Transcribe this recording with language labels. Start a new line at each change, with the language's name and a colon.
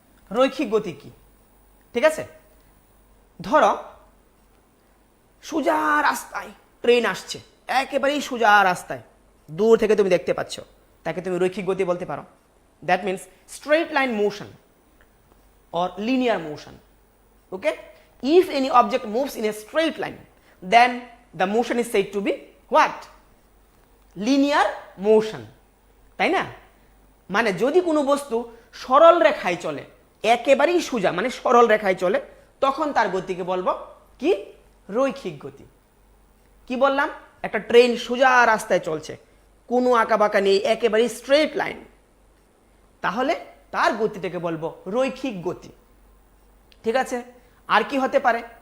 Bangla: রৈখিক গতি কি? ঠিক আছে, ধরো সোজা রাস্তায় ট্রেন আসছে, একেবারেই সোজা রাস্তায় দূর থেকে তুমি দেখতে পাচ্ছ, তাকে তুমি রৈখিক গতি বলতে পারো।
English: That means straight line motion or linear motion. Okay, if any object moves in a straight line, then the motion is said to be what? Linear motion.
Bangla: তাই না? মানে যদি কোনো বস্তু সরল রেখায় চলে, একেবারেই সোজা মানে সরল রেখায় চলে, তখন তার গতিকে বলবো কি? রৈখিক গতি। কি বললাম? একটা ট্রেন সোজা রাস্তায় চলছে, কোনো আঁকা বাঁকা নেই, একেবারেই স্ট্রেট লাইন, তাহলে তার গতিটাকে বলবো রৈখিক গতি। ঠিক আছে? আর কি হতে পারে?